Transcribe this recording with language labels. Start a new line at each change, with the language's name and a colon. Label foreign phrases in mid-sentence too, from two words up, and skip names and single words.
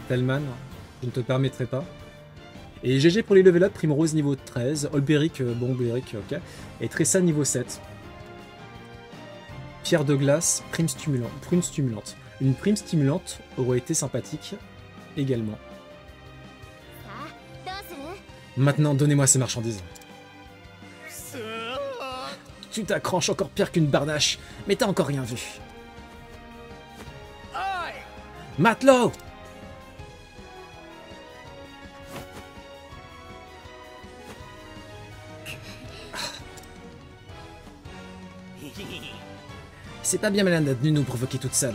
French: Telman, je ne te permettrai pas. Et GG pour les
English: level up,
French: Primrose niveau 13, Olberic, bon Olberic, ok. Et Tressa niveau 7. Pierre de glace, prime stimulante. Une prime stimulante aurait été sympathique également.
Japanese: さあどうする？
French: Maintenant, donnez-moi ces marchandises. Tu t'accroches encore pire qu'une barnache, mais t'as encore rien vu. Matelot! C'est pas bien malin d'être venu nous provoquer toute seule.